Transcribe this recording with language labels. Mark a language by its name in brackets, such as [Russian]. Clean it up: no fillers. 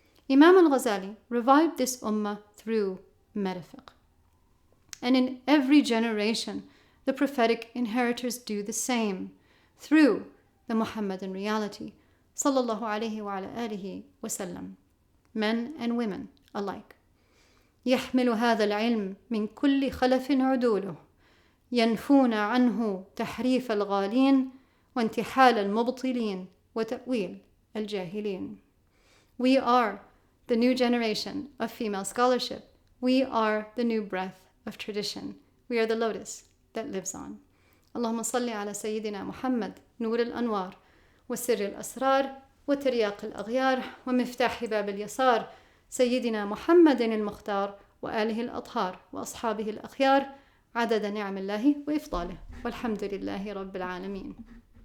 [English] Imam al-Ghazali revived this ummah through metafiqh. And in every generation, the prophetic inheritors do the same through the Muhammadan reality, sallallahu alayhi wa ala alihi wa sallam, men and women alike. [Arabic] يحمل هذا العلم من كل خلف عدوله ينفون عنه تحريف الغالين وانتحال المبطلين وتأويل الجاهلين. [English] We are the new generation of female scholarship. We are the new breath of tradition. We are the lotus that lives on. [Arabic] اللهم صل على سيدنا محمد نور الأنوار وسر الأسرار وترياق الأغيار ومفتاح باب اليسار سيدنا محمد المختار وآله الأطهار وأصحابه الأخيار عدد نعم الله وإفضاله والحمد لله رب العالمين.